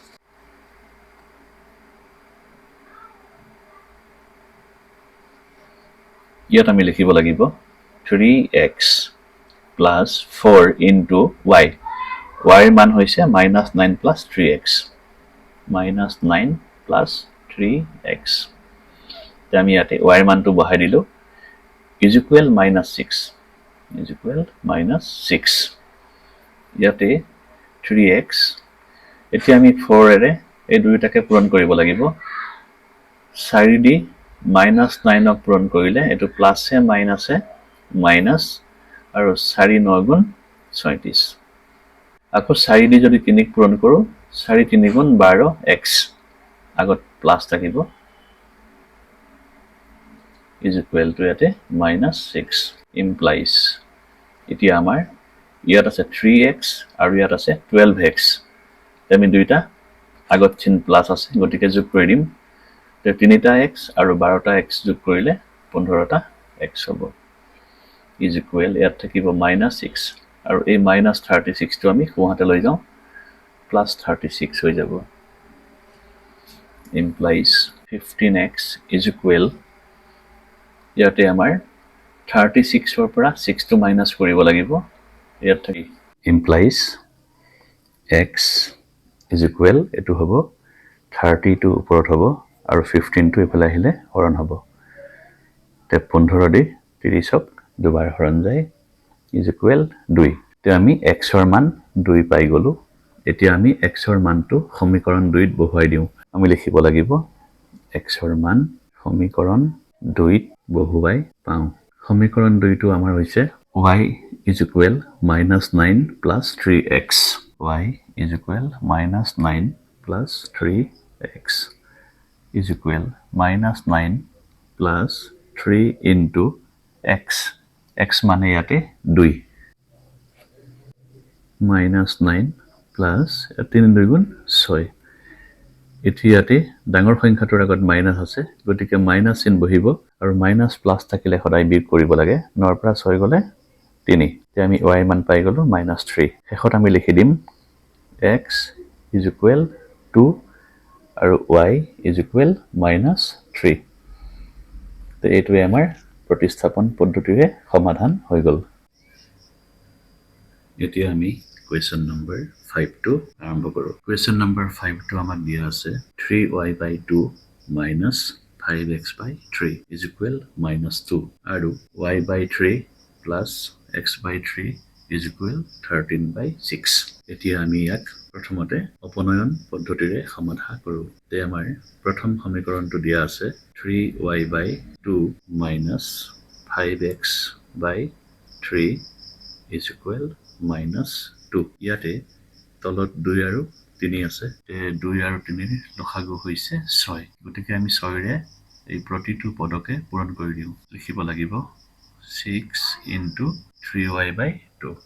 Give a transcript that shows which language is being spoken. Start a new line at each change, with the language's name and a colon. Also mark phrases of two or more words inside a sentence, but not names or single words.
Assamese: ইয়াত আমি লিখিব লাগিব
English: 3x plus 4 into y
Assamese: y মান হৈছে
English: -9 plus 3x -9 plus 3x
Assamese: তে আমি ইয়াতে y মানটো বহাই দিলো
English: is equal -6 is equal -6
Assamese: ইয়াতে 3x এতিয়া আমি 4 এৰে এই দুইটাকে পূৰণ কৰিব লাগিব 4 দি -9 ক পূৰণ কৰিলে এটো প্লাসে মাইনাসে মাইনাস আৰু 4 9 গুণ 36 আকৌ 4 দি যদি 3 ক পূৰণ কৰো 4 3 গুণ 12x আগত প্লাস থাকিব
English: is equal to
Assamese: ইয়াতে
English: -6 implies
Assamese: এতিয়া আমাৰ ইয়াত আছে 3x আৰু ইয়াত আছে 12x আমি দুইটা আগত চিন প্লাস আছে গতিকে যোগ কৰি দিম তে 3টা x আৰু 12টা x যোগ কৰিলে 15টা x হ'ব
English: is equal
Assamese: ইয়াত থাকিব -6 আৰু এই -36 টো আমি সোঁহাতে লৈ যাওঁ +36 হৈ যাব
English: implies 15x is equal
Assamese: ইয়াতে আমাৰ 36 ৰ পৰা 6 টো মাইনাস কৰিব লাগিব ইয়াত থাকি
English: implies x is equal
Assamese: এটো হ'ব 30 টো ওপৰত হ'ব আৰু 15 টো এফালে আহিলে হৰণ হ'ব তে 15 দি 30ক দুবাৰ হৰণ যায়
English: is equal 2
Assamese: তে আমি x ৰ মান 2 পাই গলো এতিয়া আমি x ৰ মানটো সমীকৰণ 2 ত বহুৱাই দিও আমি লিখিব লাগিব x ৰ মান সমীকৰণ 2 ত বহুৱাই পাওঁ সমীকৰণ 2 টো আমাৰ হৈছে
English: y is equal -9 plus 3x y is equal -9 plus 3x is equal -9 plus 3 into x x
Assamese: মানে ইয়াতে 2
English: -9 plus 3
Assamese: 2 গুণ 6 এতিয়াতে ডাঙৰ সংখ্যাটোৰ আগত মাইনাস আছে গতিকে মাইনাস চিন বহিব আৰু মাইনাস প্লাস থাকিলে সদায় বিয়োগ কৰিব লাগে 9 পৰা 6 গলে 3 তে আমি y মান পাই গলো -3 শেষত আমি লিখি দিম
English: x is equal 2
Assamese: আৰু
English: y is equal -3
Assamese: তে এইটোৱে আমাৰ প্ৰতিস্থাপন পদ্ধতিৰে সমাধান হৈ গল এতিয়া আমি
English: question number 5
Assamese: টো আৰম্ভ কৰো
English: question number 5
Assamese: টো আমাক দিয়া আছে
English: 3y/2 minus 5x/3 is equal -2
Assamese: আৰু
English: y/3 plus x/3 is equal 13/6
Assamese: এতিয়া আমি ইয়াক প্ৰথমতে অপনয়ন পদ্ধতিৰে সমাধান কৰো তে আমাৰ প্ৰথম সমীকৰণটো দিয়া আছে
English: 3y/2 minus 5x/3 is equal -2
Assamese: ইয়াতে তলত 2 আৰু 3 আছে তে 2 আৰু 3 লসাগু হৈছে 6 গতিকে আমি 6 ৰে এই প্ৰতিটো পদকে পূৰণ কৰি দিও লিখিব লাগিব
English: 6 into 3y/2